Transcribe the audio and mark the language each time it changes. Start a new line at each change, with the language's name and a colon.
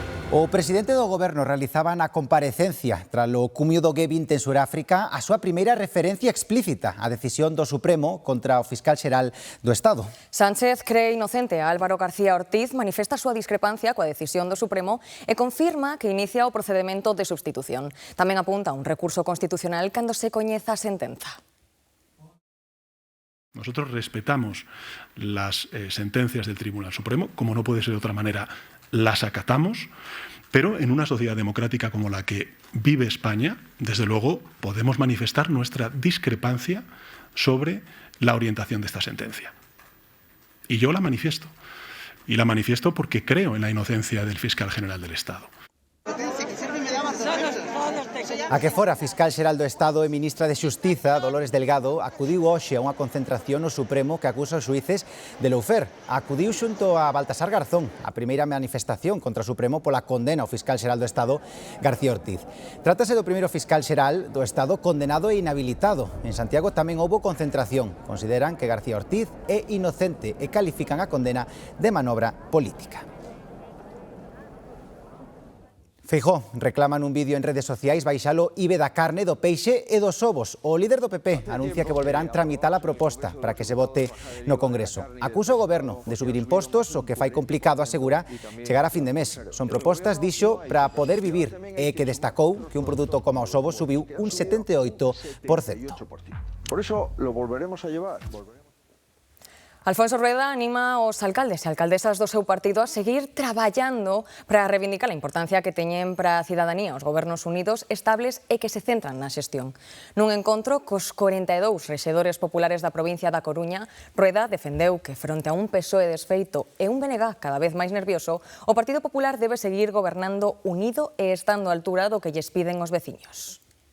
Galician: O presidente do Goberno realizaba na comparecencia tralo cumio do G20 en Suráfrica a súa primeira referencia explícita á decisión do Supremo contra o fiscal xeral do Estado. Sánchez cree inocente a Álvaro García Ortiz, manifesta a súa discrepancia coa decisión do Supremo e confirma que inicia o procedemento de substitución. Tamén apunta un recurso constitucional cando se coñeza a sentenza.
Spanish: Nosotros respetamos las sentencias del Tribunal Supremo, como no puede ser de otra manera, las acatamos, pero en una sociedad democrática como la que vive España, desde luego, podemos manifestar nuestra discrepancia sobre la orientación de esta sentencia. Y yo la manifiesto. Y la manifiesto porque creo en la inocencia del fiscal general del Estado.
Galician: A que fora fiscal xeral do Estado e ministra de Xustiza, Dolores Delgado, acudiu hoxe a unha concentración no Supremo que acusa os xuíces de loufer. Acudiu xunto a Baltasar Garzón, a primeira manifestación contra o Supremo pola condena ao fiscal xeral do Estado, García Ortiz. Trátase do primeiro fiscal xeral do Estado condenado e inhabilitado. En Santiago tamén houbo concentración. Consideran que García Ortiz é inocente e califican a condena de manobra política. Feijóo reclama nun vídeo en redes sociais baixalo IBE da carne, do peixe e dos ovos. O líder do PP anuncia que volverán tramitar a proposta para que se vote no Congreso. Acusa o Goberno de subir impostos, o que fai complicado, asegura, chegar a fin de mes. Son propostas, dixo, para poder vivir e que destacou que un produto como os ovos subiu un 78%.
Spanish: Por eso lo volveremos a llevar.
Galician: Alfonso Rueda anima aos alcaldes e alcaldesas do seu partido a seguir traballando para reivindicar a importancia que teñen para a cidadanía os gobernos unidos, estables e que se centran na xestión. Nun encontro cos 42 rexedores populares da provincia da Coruña, Rueda defendeu que fronte a un PSOE desfeito e un BNG cada vez máis nervioso, o Partido Popular debe seguir gobernando unido e estando á altura do que lles piden os veciños.